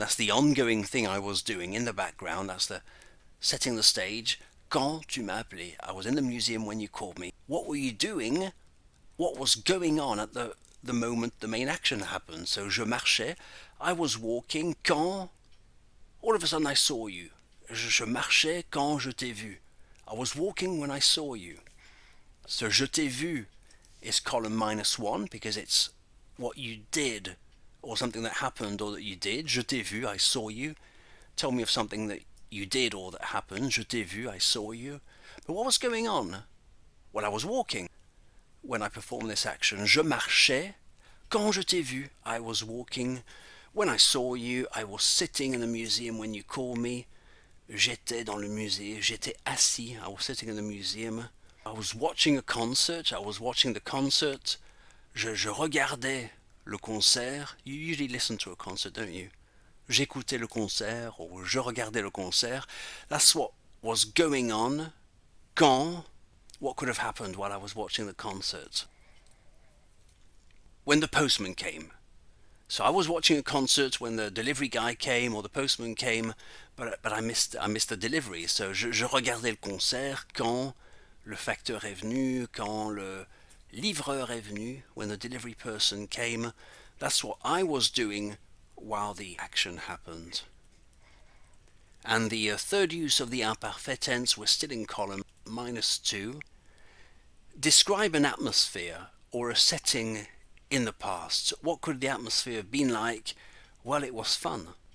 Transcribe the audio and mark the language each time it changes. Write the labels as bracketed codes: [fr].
[en] That's the ongoing thing I was doing in the background. That's the setting the stage. [fr] Quand tu m'as appelé, [en] I was in the museum when you called me. What were you doing? What was going on at the moment the main action happened? So [fr] je marchais, [en] I was walking quand all of a sudden I saw you. [fr] Je marchais quand je t'ai vu. [en] I was walking when I saw you. So [fr] je t'ai vu [en] is column -1 because it's what you did or something that happened or that you did. [fr] Je t'ai vu, [en] I saw you. Tell me of something that you did or that happened. [fr] Je t'ai vu, [en] I saw you. But what was going on? Well, I was walking when I performed this action. [fr] Je marchais. Quand je t'ai vu, [en] I was walking. When I saw you, I was sitting in the museum when you called me. [fr] J'étais dans le musée. J'étais assis. [en] I was sitting in the museum. I was watching a concert. I was watching the concert. [fr] Je regardais le concert. [en] You usually listen to a concert, don't you? [fr] J'écoutais le concert or je regardais le concert. [en] That's what was going on. Quand? What could have happened while I was watching the concert? When the postman came. So I was watching a concert when the delivery guy came or the postman came, but I missed the delivery. [fr] So je regardais le concert quand le facteur est venu, quand le livreur est venu, [en] when the delivery person came. That's what I was doing while the action happened. And the third use of the imparfait tense, we're still in column -2. Describe an atmosphere or a setting in the past. What could the atmosphere have been like? Well, it was fun.